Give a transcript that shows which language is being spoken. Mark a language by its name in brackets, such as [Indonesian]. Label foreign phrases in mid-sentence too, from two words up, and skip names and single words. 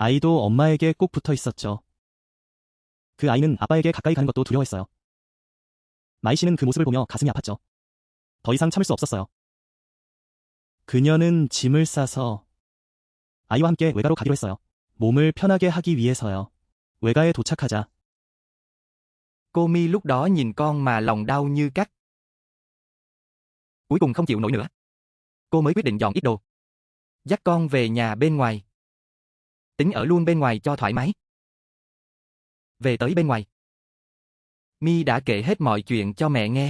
[Korean] 아이도 엄마에게 꼭 붙어 있었죠. 그 아이는 아빠에게 가까이 가는 것도 두려워했어요. 마이 씨는 그 모습을 보며 가슴이 아팠죠. 더 이상 참을 수 없었어요. 그녀는 짐을 싸서 아이와 함께 외가로 가기로 했어요. 몸을 편하게 하기 위해서요. 외가에 도착하자 [Vietnamese] Cô Mi lúc đó nhìn con mà lòng đau như cắt. Cuối cùng không chịu nổi nữa. Cô mới quyết định dọn ít đồ. Dắt con về nhà bên ngoài. Tính ở luôn bên ngoài cho thoải mái. Về tới bên ngoài, Mi đã kể hết mọi chuyện cho mẹ nghe.